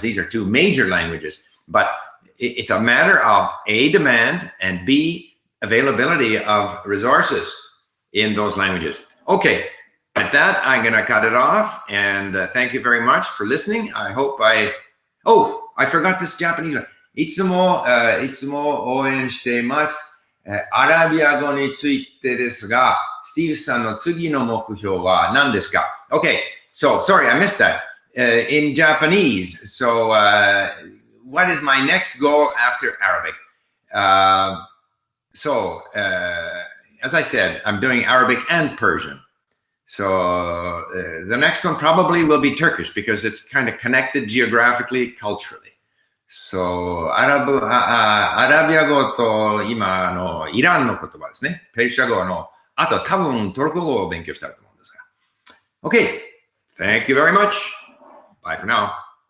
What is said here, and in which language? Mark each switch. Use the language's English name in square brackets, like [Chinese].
[English] These are 2 major languages, but it's a matter of A, demand, and B, availability of resources in those languages. Okay, at that, I'm gonna cut it off, and thank you very much for listening. I hope I forgot this Japanese one. [Japanese] いつも応援しています。アラビア語についてですが、スティーブさんの次の目標は何ですか? [English] Okay, so sorry, I missed that. In Japanese, so what is my next goal after Arabic? As I said, I'm doing Arabic and Persian. So the next one probably will be Turkish because it's kind of connected geographically, culturally. [Japanese] So アラビア語と今イランの言葉ですね。ペルシャ語の、あと多分トルコ語を勉強したいと思うんですが。 [English] Okay, thank you very much. Bye for now.